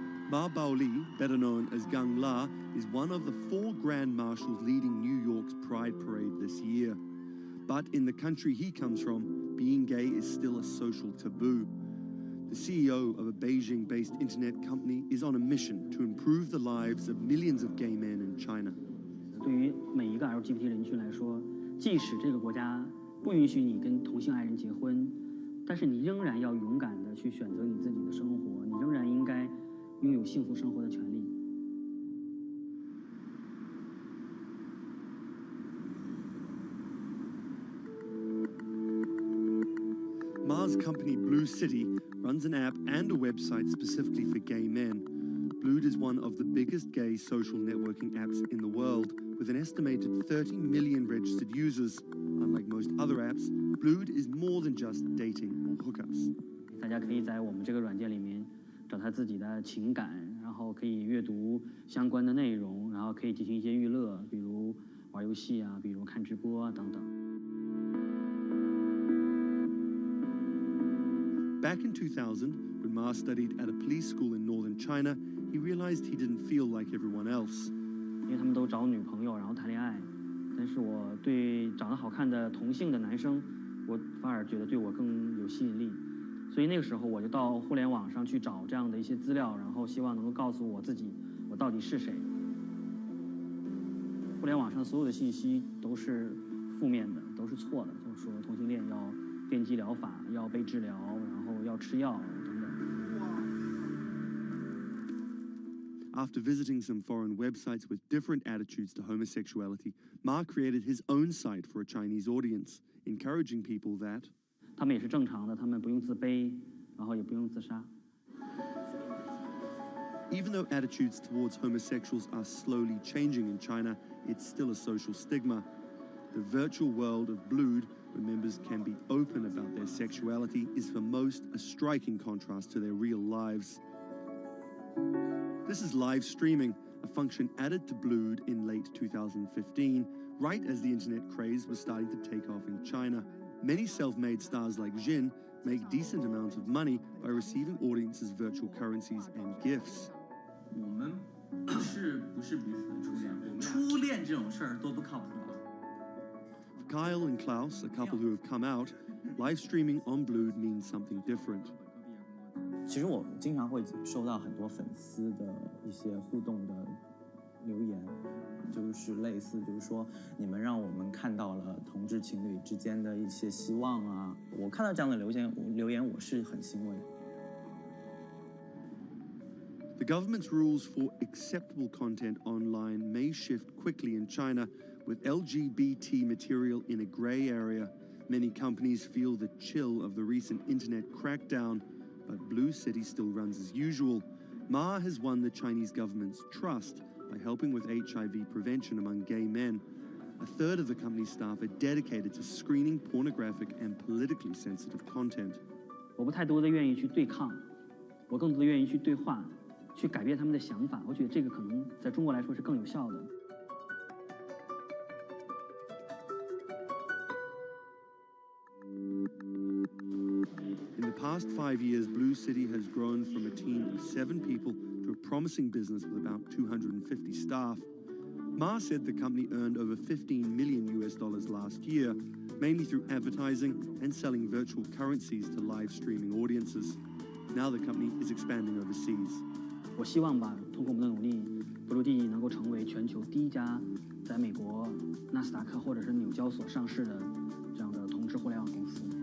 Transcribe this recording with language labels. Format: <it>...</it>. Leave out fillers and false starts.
<en>Ma Baoli, better known as Gang La, is one of the 4 Grand Marshals leading New York's Pride Parade this year. But in the country he comes from, being gay is still a social taboo. The CEO of a Beijing-based internet company is on a mission to improve the lives of millions of gay men in China.</en> <zh>对于每一个 LGBT 人群来说，即使这个国家不允许你跟同性爱人结婚，但是你仍然要勇敢地去选择你自己的生活，你仍然应该拥有幸福生活的权利。</zh> <en>Ma's company Blue City runs an app and a website specifically for gay men. Blued is one of the biggest gay social networking apps in the world, with an estimated 30 million registered users. Unlike most other apps, Blued is more than just dating or hookups.</en> <zh>大家可以在我们这个软件里面找他自己的情感，然后可以阅读相关的内容，然后可以进行一些娱乐，比如玩游戏啊，比如看直播啊等等。</zh> <en>Back in 2000, when Ma studied at a police school in northern China, he realized he didn't feel like everyone else.</en> <zh>因为他们都找女朋友，然后谈恋爱，但是我对长得好看的同性的男生，我反而觉得对我更有吸引力。所以那个时候我就到互联网上去找这样的一些资料，然后希望能够告诉我自己，我到底是谁。互联网上所有的信息都是负面的，都是错的，就是说同性恋要电击疗法，要被治疗，然后要吃药等等。</zh> <en>After visiting some foreign websites with different attitudes to homosexuality, Ma created his own site for a Chinese audience, encouraging people that</en> <zh>他们也是正常的，他们不用自卑，然后也不用自杀。</zh> <en>Even though attitudes towards homosexuals are slowly changing in China, it's still a social stigma. The virtual world of Blued, where members can be open about their sexuality, is for most a striking contrast to their real lives. This is live streaming, a function added to Blued in late 2015, right as the internet craze was starting to take off in China. Many self-made stars like Jin make decent amounts of money by receiving audiences' virtual currencies and gifts.</en> <zh>我们不是彼此的初恋，初恋这种事儿都不靠谱。</zh> <en>For Kyle and Klaus, a couple who have come out, live streaming on Blued means something different.</en> <zh>其实我经常会收到很多粉丝的一些互动的留言，就是类似就是说你们让我们看到了同志情侣之间的一些希望啊，我看到这样的留言我是很欣慰。</zh> <en>The government's rules for acceptable content online may shift quickly in China, with LGBT material in a grey area. Many companies feel the chill of the recent internet crackdown, but Blue City still runs as usual. Ma has won the Chinese government's trust by helping with HIV prevention among gay men. A third of the company's staff are dedicated to screening pornographic and politically sensitive content.</en> <zh>我不太多的愿意去对抗，我更多的愿意去对话，去改变他们的想法。我觉得这个可能在中国来说是更有效的。</zh> <en>In the past 5 years, Blue City has grown from a team of 7 people to a promising business with about 250 staff. Ma said the company earned over $15 million last year, mainly through advertising and selling virtual currencies to live streaming audiences. Now the company is expanding overseas.</en> <zh>我希望吧，通过我们的努力，Blue能够成为全球第一家在美国纳斯达克或者是纽交所上市的这样的同志互联网公司。</zh>